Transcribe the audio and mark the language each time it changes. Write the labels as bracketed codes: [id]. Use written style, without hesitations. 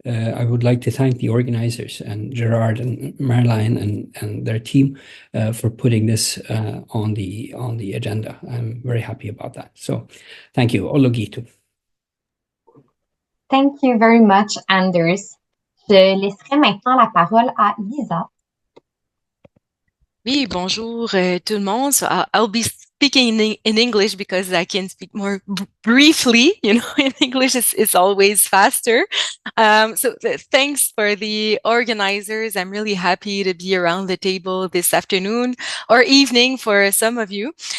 [en] I would like to thank the organizers and Gerard and Marilyn and their team for putting this on the agenda. I'm very happy about that. So thank you. Ologito. Thank you very much, Anders. [fr] Je laisserai maintenant la parole à Lisa. Oui, bonjour tout le monde. [en] So I'll be speaking in English because I can speak more briefly. You know, in English it's always faster. So thanks for the organizers. I'm really happy to be around the table this afternoon or evening for some of you.